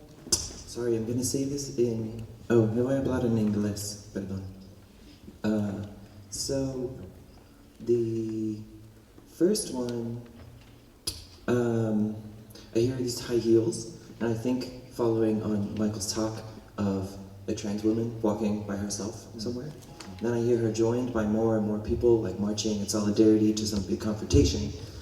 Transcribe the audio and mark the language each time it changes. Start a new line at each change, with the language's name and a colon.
English: Sorry, I'm going to say this in...
Spanish: Oh, me voy a hablar en inglés, perdón.
English: So, the first one, I hear these high heels, and I think, following on Michael's talk, of a trans woman walking by herself somewhere. Then I hear her joined by more and more people, like marching in solidarity to some big confrontation.